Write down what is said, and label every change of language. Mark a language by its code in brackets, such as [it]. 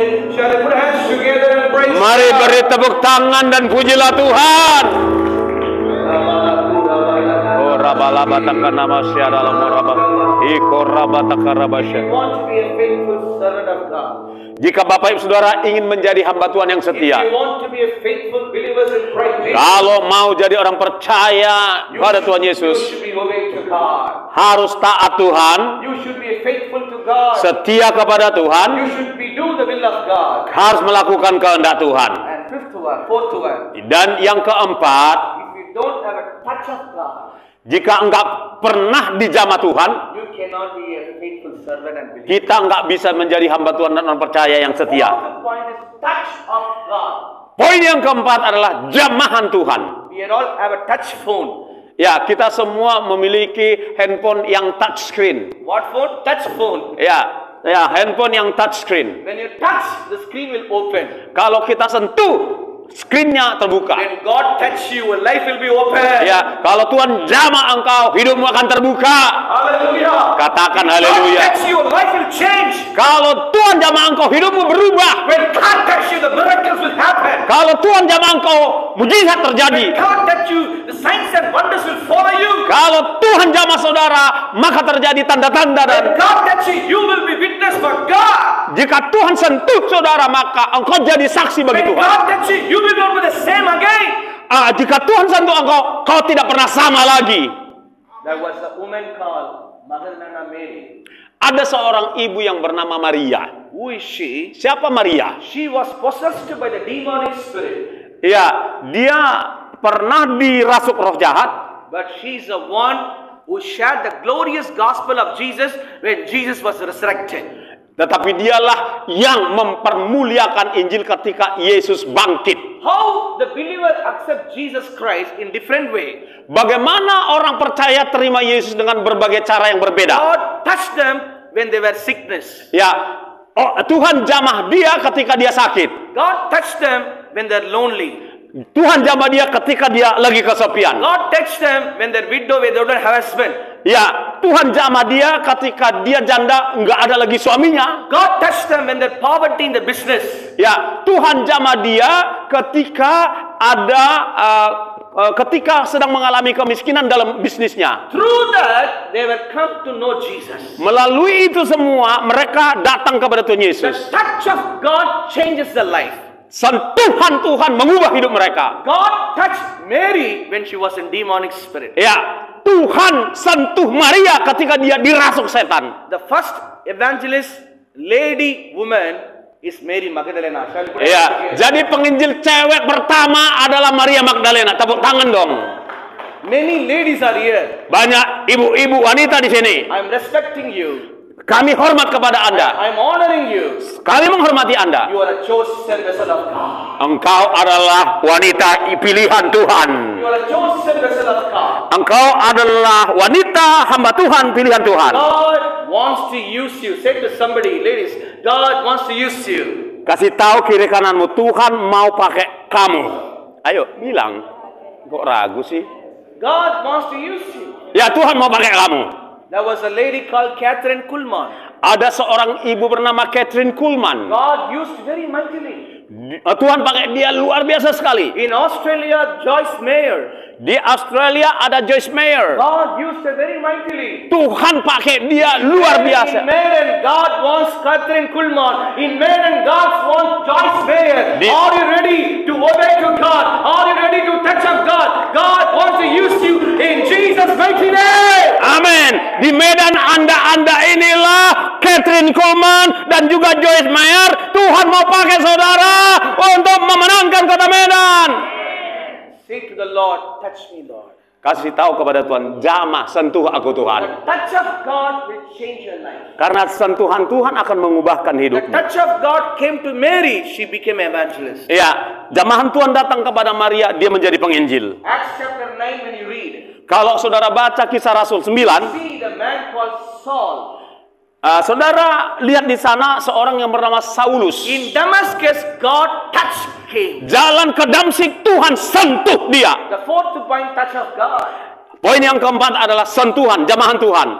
[en] shall I put hands together and praise [id] Mari [en] God? [id] beri tepuk tangan dan pujilah Tuhan. Oh rabalabatakan nama syada lamuraba. Iko rabatakarabasyad. [en] You want to be a faithful servant of God. [id] Jika Bapak Ibu Saudara ingin menjadi hamba Tuhan yang [en] If [id] setia, [en] you want to be a faithful believer in Christ Jesus, [id] kalau mau jadi orang percaya pada Tuhan [en] you [id] Yesus, [en] should be obeying to God. [id] harus taat Tuhan, [en] You should be faithful to God. [id] setia kepada [en] You [id] Tuhan, [en] should be do the will of God. [id] harus melakukan kehendak Tuhan. [en] And fourth one, [id] Dan yang keempat, [en] if you don't have a touch of God, [id] Jika enggak pernah dijamah Tuhan, [en] you cannot be a faithful servant and believer. [id] kita enggak bisa menjadi hamba Tuhan dan orang percaya yang setia. [en] The point is touch of God. [id] Poin yang keempat adalah jamahan Tuhan. [en] We all have a touch phone. [id] Ya, kita semua memiliki handphone yang touch screen. [en] What phone? Touch phone. [id] Ya, handphone yang touch screen. [en] When you touch, the screen will open. [id] Kalau kita sentuh, screen-nya terbuka. [en] When God touch you, your life will be open. [id] Ya, kalau Tuhan jamah engkau, hidupmu akan terbuka. [en] Hallelujah. [id] Katakan [en] When God [id] haleluya. [en] touch you, your life will change. [id] Kalau Tuhan jamah engkau, hidupmu berubah. [en] When God touch you, the miracles will happen. [id] Kalau Tuhan jamah engkau, mujizat terjadi. [en] When God touch you, the signs and wonders will follow you. [id] Kalau Tuhan jamah saudara, maka terjadi tanda-tanda. Dan [en] When God touch you, you will be witness for God. [id] jika Tuhan sentuh saudara, maka engkau jadi saksi bagi [en] When [id] Tuhan. [en] God touch you, you will not be the same again. [id] Jika Tuhan sentuh engkau, kau tidak pernah sama lagi. [en] There was a woman called Magdalena Mary. [id] Ada seorang ibu yang bernama Maria. [en] Who is she? [id] Siapa Maria? [en] She was possessed by the demonic spirit. [id] Ya, dia pernah dirasuk roh jahat. [en] But she's the one who shared the glorious gospel of Jesus when Jesus was resurrected. [id] Tetapi dialah yang mempermuliakan Injil ketika Yesus bangkit. [en] How the believer accept Jesus Christ in different way. [id] Bagaimana orang percaya terima Yesus dengan berbagai cara yang berbeda. [en] God touched them when they were sickness. [id] Ya, Tuhan jamah dia ketika dia sakit. [en] God touched them when they're lonely. [id] Tuhan jamah dia ketika dia lagi kesepian. [en] God touched them when they're widow, when they don't have husband. [id] Ya, Tuhan jamah dia ketika dia janda, nggak ada lagi suaminya. [en] God touched them when they're poverty in the business. [id] Ya, Tuhan jamah dia ketika ada ketika sedang mengalami kemiskinan dalam bisnisnya. [en] Through that, they will come to know Jesus. [id] Melalui itu semua, mereka datang kepada Tuhan [en] The [id] Yesus. [en] touch of God changes the life. [id] Sentuhan Tuhan mengubah hidup mereka. [en] God touched Mary when she was in demonic spirit. [id] Ya, Tuhan sentuh Maria ketika dia dirasuk setan. [en] The first evangelist, lady, woman is Mary Magdalena. Shall we put it [id] Ya, [en] together? [id] jadi penginjil cewek pertama adalah Maria Magdalena. Tepuk tangan dong. [en] Many ladies are here. [id] Banyak ibu-ibu wanita di sini. [en] I'm respecting you. [id] Kami hormat kepada Anda. [en] I'm honoring you. [id] Kami menghormati Anda. [en] You are a chosen vessel of God. [id] Engkau adalah wanita pilihan Tuhan. [en] You are a chosen vessel of God. [id] Engkau adalah wanita hamba Tuhan, pilihan Tuhan. [en] God wants to use you. Say to somebody, ladies, God wants to use you. [id] Kasih tahu kiri kananmu, Tuhan mau pakai kamu. Ayo, bilang. Kok ragu sih? [en] God wants to use you. [id] Ya, Tuhan mau pakai kamu. [en] There was a lady called Catherine Kuhlman. [id] Ada seorang ibu bernama Catherine Kuhlman. [en] God used very mightily. [id] Tuhan pakai dia luar biasa sekali. [en] In Australia, Joyce Meyer. [id] Di Australia ada Joyce Meyer. [en] God used her very mightily. [id] Tuhan pakai dia luar biasa. [en] In Maiden, God wants Catherine Kuhlman. In Maiden, God wants Joyce Meyer. Are you ready to obey to God? Are you ready to touch of God? God wants to use you in Jesus' mighty name. [id] Amin. Di Medan anda inilah Catherine Kuhlman dan juga Joyce Meyer. Tuhan mau pakai saudara untuk memenangkan kota Medan. [en] Say to the Lord, touch me, Lord. [id] Kasih tahu kepada Tuhan, jamah sentuh aku [en] The [id] Tuhan. [en] touch of God will change your life. [id] Karena sentuhan Tuhan akan mengubahkan [en] The [id] hidupmu. [en] touch of God came to Mary. She became evangelist. [id] Ya, jamahan Tuhan datang kepada Maria, dia menjadi penginjil. [en] Acts chapter 9 when you read, [id] Kalau saudara baca Kisah Rasul 9, [en] see the man called Saul. [id] saudara lihat di sana seorang yang bernama Saulus. [en] In Damascus, God touched him. [id] Jalan ke Damsik, Tuhan sentuh dia. [en] The fourth point, touch of God. [id] Poin yang keempat adalah sentuhan, jamahan Tuhan.